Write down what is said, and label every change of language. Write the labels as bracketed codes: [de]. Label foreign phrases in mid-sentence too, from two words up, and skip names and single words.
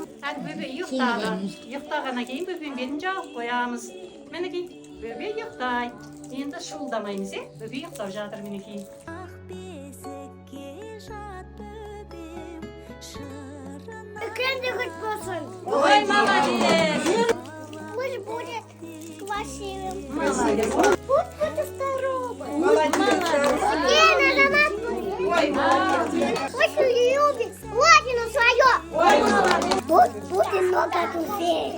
[kk] Әлі бөпе ұйықтағаннан кейін бөпем бетін жауып қоямыз. Мінекей, бөпе ұйықтай. Енді шуылдамаймыз, бөпе ұйықтап жатыр мінекей. Үлкенді күт болсын. Ой, [ru] молодец! Пусть будет красивым. Молодец! Пусть будет здоровым. Молодец! Ой, молодец. Пусть любит родину свою. Ой, молодец. Пусть будет много друзей.